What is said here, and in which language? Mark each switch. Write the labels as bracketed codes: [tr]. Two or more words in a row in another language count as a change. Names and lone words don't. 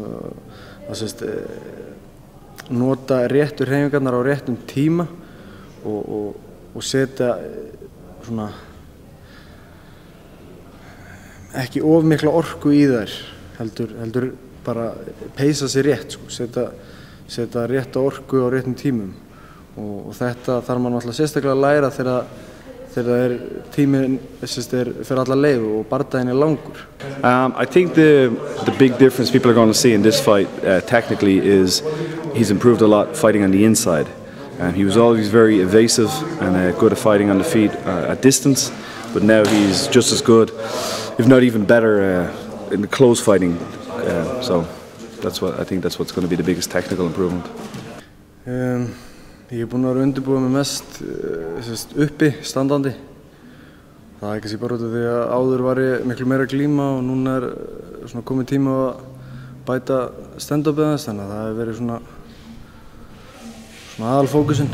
[is] Nota réttu hreyfingarnar á réttum tíma og setja svona ekki of mikla orku í þær, heldur bara peysa sig rétt, sko. Setja rétta orku á réttum tímum og þetta þarf maður náttúrulega sérstaklega að læra þegar tíminn fyrir alla leið og bardaginn langur. [en] I think the big difference people are going to see in this fight technically is he's improved a lot fighting on the inside. He was always very evasive and good at fighting on the feet at distance, but now he's just as good, if not even better, in the close fighting. So I think that's what's going to be the biggest technical improvement. [is] Ég búinn að vera undirbúa mig mest uppi, standandi. Það kannski bara út af því að áður var ég miklu meira að glíma og núna svona komið tíma að bæta stand-upið aðeins, þannig að það hefur verið svona aðalfókusinn.